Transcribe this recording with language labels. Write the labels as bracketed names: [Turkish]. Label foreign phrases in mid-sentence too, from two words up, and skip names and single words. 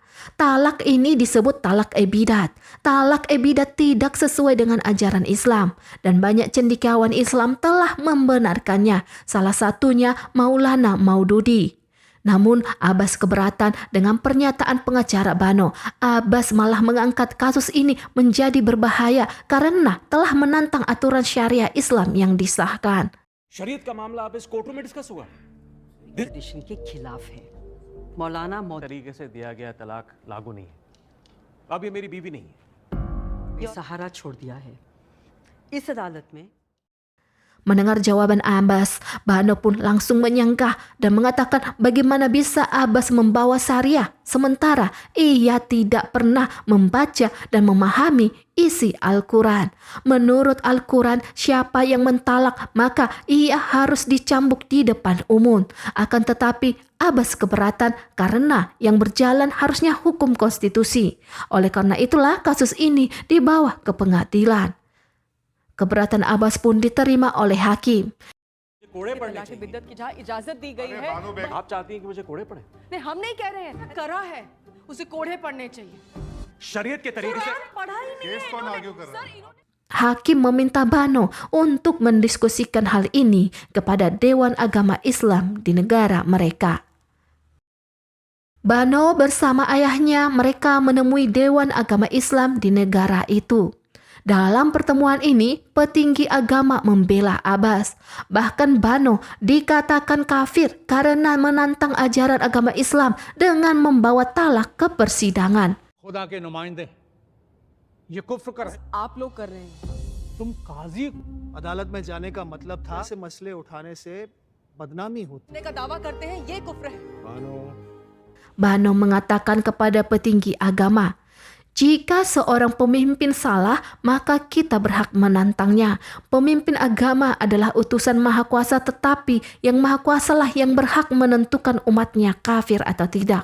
[Indonesian] Talak ini disebut talak ebidat. Talak ebidat tidak sesuai dengan ajaran Islam dan banyak cendekiawan Islam telah membenarkannya, salah satunya Maulana Maududi. Namun Abbas keberatan dengan pernyataan pengacara Bano. Abbas malah mengangkat kasus ini menjadi berbahaya karena telah menantang aturan syariah Islam yang disahkan. [Hindi] शरीयत का मामला आप इस कोर्ट में डिस्कस हुआ ट्रेडिशन के खिलाफ है। मौलाना तरीके से दिया गया तलाक लागू नहीं है. अब ये मेरी बीवी नहीं है. सहारा छोड़ दिया है। इस अदालत में [Indonesian] Mendengar jawaban Abbas, Bano pun langsung menyangka dan mengatakan bagaimana bisa Abbas membawa syariah sementara ia tidak pernah membaca dan memahami isi Al-Quran. Menurut Al-Quran, siapa yang mentalak maka ia harus dicambuk di depan umum. Akan tetapi Abbas keberatan karena yang berjalan harusnya hukum konstitusi. Oleh karena itulah kasus ini dibawa ke pengadilan. Keberatan Abbas pun diterima oleh hakim. [Hindi] कोड़े पड़ने तलाक बिद्दत की जहाँ इजाजत दी गई है, आप चाहती हैं कि मुझे कोड़े पड़े? नहीं हम नहीं कह रहे हैं, करा है, उसे कोड़े पड़ने चाहिए। शरीयत के तरीके से पढ़ा ही नहीं केस है कौन इन्होंने। आगे कर रहा है? [Indonesian] Hakim meminta Bano untuk mendiskusikan hal ini kepada Dewan Agama Islam di negara mereka. Bano bersama ayahnya mereka menemui Dewan Agama Islam di negara itu. Dalam pertemuan ini, petinggi agama membela Abbas. Bahkan Bano dikatakan kafir karena menantang ajaran agama Islam dengan membawa talak ke persidangan. [Hindi] खुदा के नुमाइंदे ये कुफ्र कर आप लोग कर रहे हैं। तुम काजी अदालत में जाने का मतलब था ऐसे मसले उठाने से बदनामी होती। का दावा करते हैं ये कुफ्र है। [Indonesian] Bano mengatakan kepada petinggi agama, jika seorang pemimpin salah, maka kita berhak menantangnya. Pemimpin agama adalah utusan Maha Kuasa, tetapi yang Maha Kuasalah yang berhak menentukan umatnya kafir atau tidak.